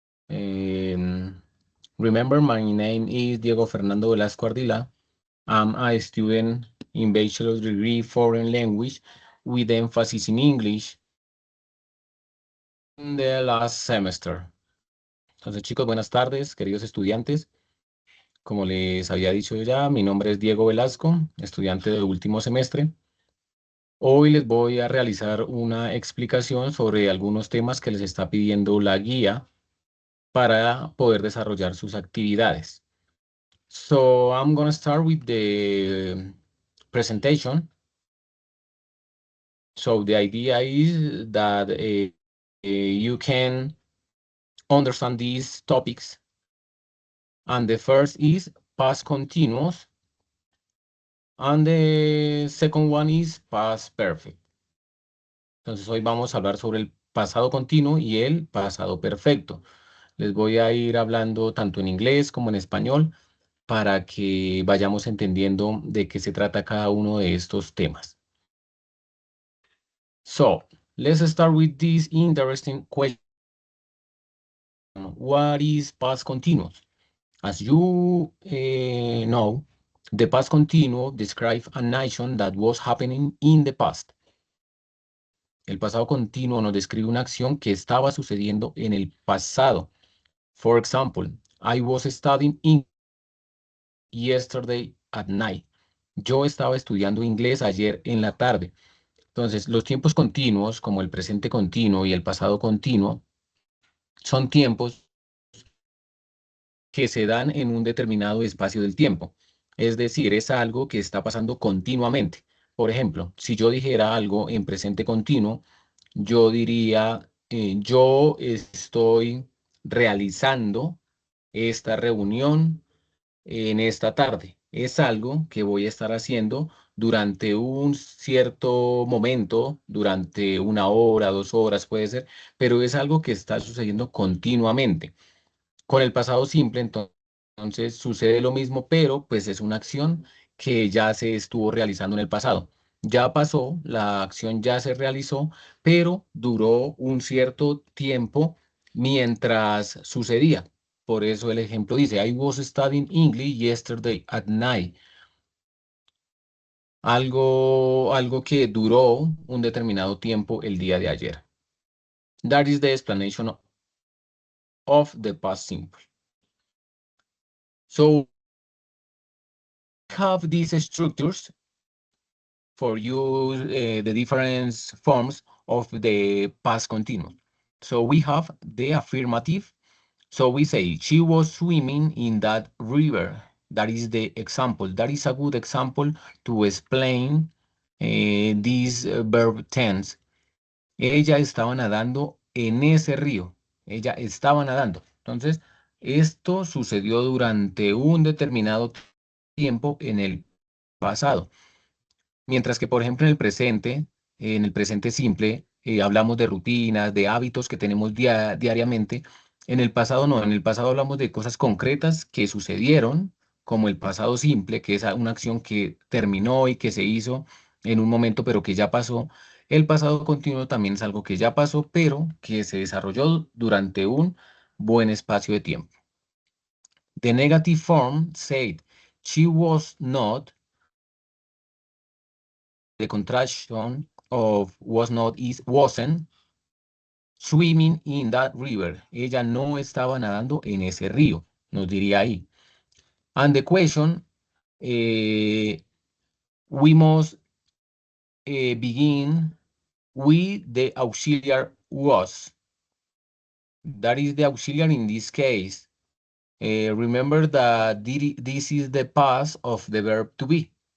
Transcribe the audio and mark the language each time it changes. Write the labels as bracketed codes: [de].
[en] Um, Remember, my name is Diego Fernando Velasco Ardila. I'm a student in bachelor's degree foreign language with emphasis in English in the last semester. [es] Entonces, chicos, buenas tardes, queridos estudiantes. Como les había dicho ya, mi nombre es Diego Velasco, estudiante de último semestre. Hoy les voy a realizar una explicación sobre algunos temas que les está pidiendo la guía para poder desarrollar sus actividades. [en] So I'm going to start with the presentation. So the idea is that you can understand these topics. And the first is past continuous. And the second one is past perfect. [es] Entonces hoy vamos a hablar sobre el pasado continuo y el pasado perfecto. Les voy a ir hablando tanto en inglés como en español para que vayamos entendiendo de qué se trata cada uno de estos temas. [en] So, let's start with this interesting question. What is past continuous? As you know, the past continuous describes an action that was happening in the past. [es] El pasado continuo nos describe una acción que estaba sucediendo en el pasado. [en] For example, I was studying English yesterday at night. [es] Yo estaba estudiando inglés ayer en la tarde. Entonces, los tiempos continuos, como el presente continuo y el pasado continuo, son tiempos que se dan en un determinado espacio del tiempo. Es decir, es algo que está pasando continuamente. Por ejemplo, si yo dijera algo en presente continuo, yo diría, yo estoy realizando esta reunión en esta tarde. Es algo que voy a estar haciendo durante un cierto momento, durante una hora, 2 horas puede ser, pero es algo que está sucediendo continuamente. Con el pasado simple, entonces sucede lo mismo, pero pues es una acción que ya se estuvo realizando en el pasado. Ya pasó, la acción ya se realizó, pero duró un cierto tiempo mientras sucedía. Por eso el ejemplo dice, [en] I was studying English yesterday at night. [es] Algo que duró un determinado tiempo el día de ayer. [en] That is the explanation of the past simple. So have these structures for you, the different forms of the past continuous. So we have the affirmative. So we say, she was swimming in that river. That is the example. That is a good example to explain this verb tense. [es] Ella estaba nadando en ese río. Ella estaba nadando. Entonces, esto sucedió durante un determinado tiempo en el pasado. Mientras que, por ejemplo, en el presente simple, hablamos de rutinas, de hábitos que tenemos diariamente. En el pasado no, en el pasado hablamos de cosas concretas que sucedieron, como el pasado simple, que es una acción que terminó y que se hizo en un momento, pero que ya pasó. El pasado continuo también es algo que ya pasó, pero que se desarrolló durante un buen espacio de tiempo. [en] The negative form said, she was not. The contraction of was not is wasn't swimming in that river. [es] Ella no estaba nadando en ese río, nos diría ahí. [en] And the question, we must begin with the auxiliary was. That is the auxiliary in this case. Remember that this is the past of the verb to be.